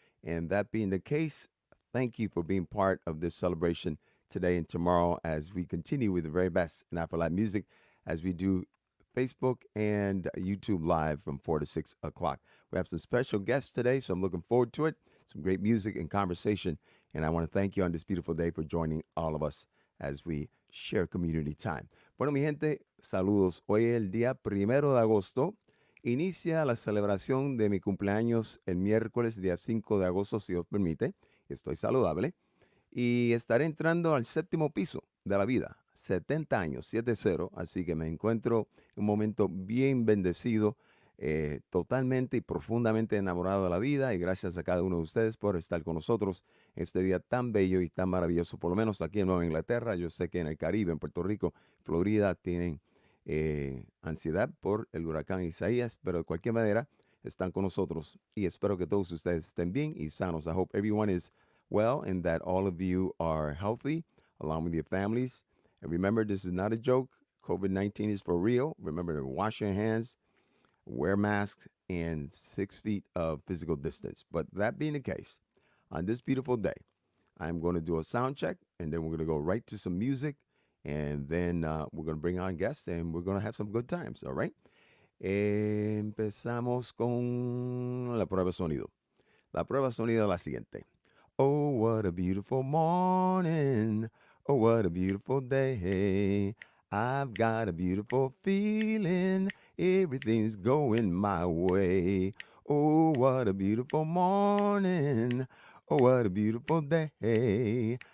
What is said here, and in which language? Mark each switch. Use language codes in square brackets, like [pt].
[en] And that being the case, thank you for being part of this celebration today and tomorrow as we continue with the very best in Afro music as we do Facebook and YouTube live from 4 to 6 o'clock. We have some special guests today, so I'm looking forward to it. Some great music and conversation. And I want to thank you on this beautiful day for joining all of us as we share community time. [es] Bueno, mi gente, saludos. Hoy es el día 1 de agosto. Inicia la celebración de mi cumpleaños el miércoles, día 5 de agosto, si Dios permite. Estoy saludable. Y estaré entrando al séptimo piso de la vida, 70 años, 7-0, así que me encuentro en un momento bien bendecido, totalmente y profundamente enamorado de la vida y gracias a cada uno de ustedes por estar con nosotros en este día tan bello y tan maravilloso, por lo menos aquí en Nueva Inglaterra. Yo sé que en el Caribe, en Puerto Rico, Florida, tienen ansiedad por el huracán Isaías, pero de cualquier manera están con nosotros y espero que todos ustedes estén bien y sanos. [en] I hope everyone is well and that all of you are healthy along with your families. And remember, this is not a joke. COVID 19 is for real. Remember to wash your hands, wear masks, and 6 feet of physical distance. But that being the case, on this beautiful day, I'm going to do a sound check and then we're going to go right to some music. And then we're going to bring on guests and we're going to have some good times. All right. [es] Empezamos con la prueba de sonido. La prueba de sonido es la siguiente. [en] Oh, what a beautiful morning. Oh, what a beautiful day. I've got a beautiful feeling. Everything's going my way. Oh, what a beautiful morning. Oh, what a beautiful day.